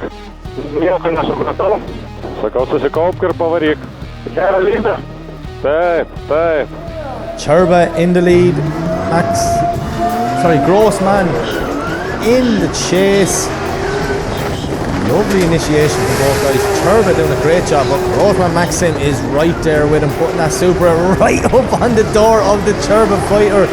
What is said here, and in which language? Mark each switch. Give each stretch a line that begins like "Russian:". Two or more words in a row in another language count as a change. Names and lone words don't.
Lithuanian: Nieko nesupratau. Sakau, susikaupk ir pavaryk. Gerą lydą. Taip, taip.
English: Turbo in the lead, Grossman in the chase. Lovely initiation from both guys. Turbo doing a great job, but Grossman Maxim is right there with him, putting that Supra right up on the door of the Turbo fighter.